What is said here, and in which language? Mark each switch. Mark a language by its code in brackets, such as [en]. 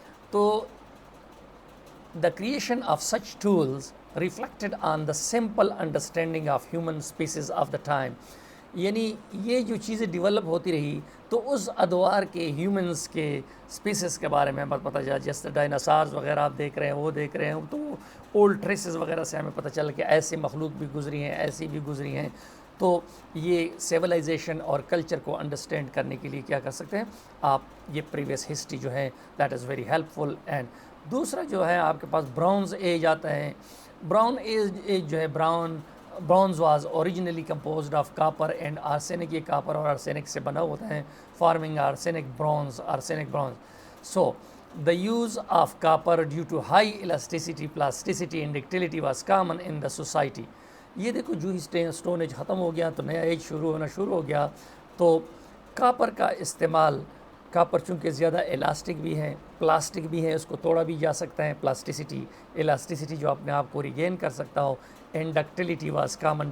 [en] تو the creation of such tools reflected on the simple understanding of human species of the time. [ur] یعنی یہ جو چیزیں develop ہوتی رہی تو اس ادوار کے ہیومنس کے اسپیسیز کے بارے میں ہمیں پتہ چلا. جیسے ڈائناسارز وغیرہ آپ دیکھ رہے ہیں، وہ دیکھ رہے ہیں، تو اولڈ ٹریسز وغیرہ سے ہمیں پتہ چلا کہ ایسے مخلوق بھی گزری ہیں، ایسی بھی گزری ہیں. تو یہ سیولائزیشن اور کلچر کو انڈرسٹینڈ کرنے کے لیے کیا کر سکتے ہیں آپ، یہ پریویس ہسٹری جو ہے [en] That is very helpful. [ur] And دوسرا جو ہے آپ کے پاس برونز ایج آتا ہے. [en] Brown age جو ہے، bronze was originally composed of copper and arsenic. [ur] یہ کاپر اور آرسینک سے بنا ہوتا ہے. [en] Farming arsenic bronze. So the use of copper due to high elasticity, plasticity and ductility was common in the society. [ur] یہ دیکھو جو ہی اسٹون ایج ختم ہو گیا تو نیا ایج شروع ہو گیا. تو کاپر کا استعمال کاپر چونکہ زیادہ الاسٹک بھی ہے، پلاسٹک بھی ہے، اس کو توڑا بھی جا سکتا ہے. الاسٹیسٹی جو اپنے آپ کو ریگین کر سکتا ہو. [en] And ductility was common.